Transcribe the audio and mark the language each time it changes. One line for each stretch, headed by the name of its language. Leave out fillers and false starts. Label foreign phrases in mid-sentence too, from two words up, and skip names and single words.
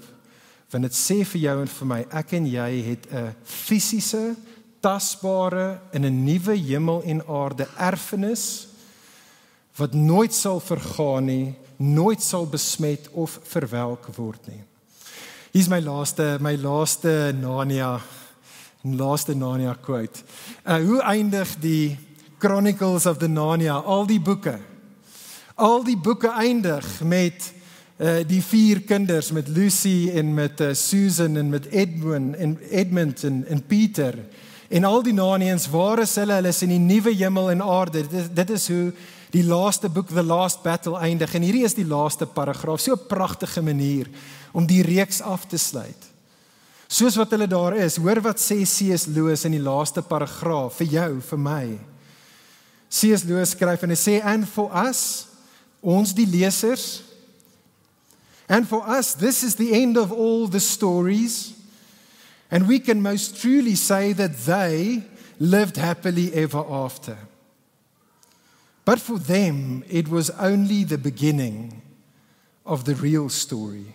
Afrikaans: Want dit sê vir jou en vir my, ek en jy het 'n fisiese, tasbare en 'n nuwe hemel en aarde erfenis wat nooit sal vergaan nie, nooit sal besmet of verwelk word nie. Hier is my laaste Narnia quote. Hoe eindig die Chronicles of the Narnia? Al die boeke eindig met die 4 kinders, met Lucy en met Susan en met Edmund en Peter. En al die Narnians, waar is hulle? Hulle is in die nuwe hemel en aarde. Dit is hoe die laaste boek, The Last Battle, eindig. En hierdie is die laaste paragraaf. So 'n pragtige manier om die reeks af te sluit. Soos wat hulle daar is, hoor wat sê C.S. Lewis in die laaste paragraaf, vir jou, vir my. C.S. Lewis skryf en hy sê,
English: and for us,
Afrikaans: ons die lesers,
English: and for us, this is the end of all the stories, and we can most truly say that they lived happily ever after. But for them, it was only the beginning of the real story.